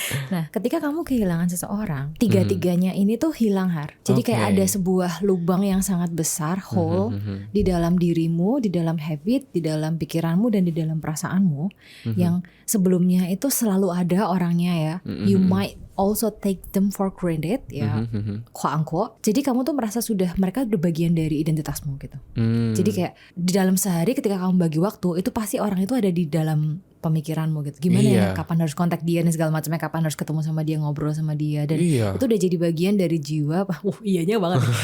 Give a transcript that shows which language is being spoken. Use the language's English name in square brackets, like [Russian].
[Indonesian] Nah ketika kamu kehilangan seseorang, 3-tiganya ini tuh hilang Har. Jadi kayak ada sebuah lubang yang sangat besar, hole di dalam dirimu, di dalam habit, di dalam pikiranmu, dan di dalam perasaanmu, yang sebelumnya itu selalu ada orangnya ya. [English] You might also take them for granted ya, quote-unquote. [Indonesian] Jadi kamu tuh merasa mereka udah bagian dari identitasmu gitu. Jadi kayak di dalam sehari ketika kamu bagi waktu, itu pasti orang itu ada di dalam pemikiranmu gitu. Gimana ya, kapan harus kontak dia dan segala macamnya, kapan harus ketemu sama dia, ngobrol sama dia, dan itu udah jadi bagian dari jiwa. Iyanya banget.